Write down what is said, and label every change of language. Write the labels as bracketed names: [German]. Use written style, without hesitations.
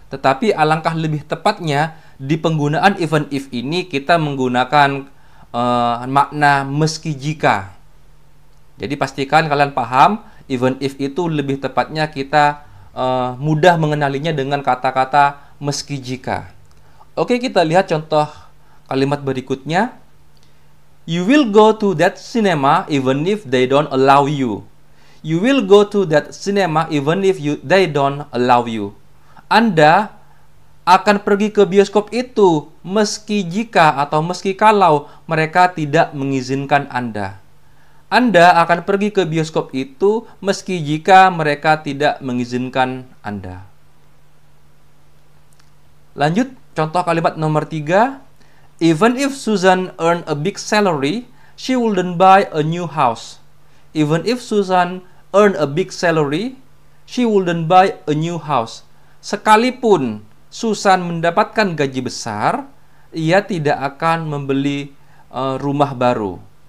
[Indonesian] Tetapi alangkah lebih tepatnya di penggunaan even if ini kita menggunakan makna meski jika. Jadi pastikan kalian paham even if itu lebih tepatnya kita mudah mengenalinya dengan kata-kata meski jika. Oke, kita lihat contoh kalimat berikutnya. [English] You will go to that cinema even if they don't allow you. You will go to that cinema even if they don't allow you. [Indonesian] Anda akan pergi ke bioskop itu meski jika atau meski kalau mereka tidak mengizinkan Anda. Anda akan pergi ke bioskop itu meski jika mereka tidak mengizinkan Anda. Lanjut, contoh kalimat nomor 3. [English] Even if Susan earned a big salary, she wouldn't buy a new house. Even if Susan earned a big salary, she wouldn't buy a new house. [Indonesian] Sekalipun Susan mendapatkan gaji besar, ia tidak akan membeli rumah baru.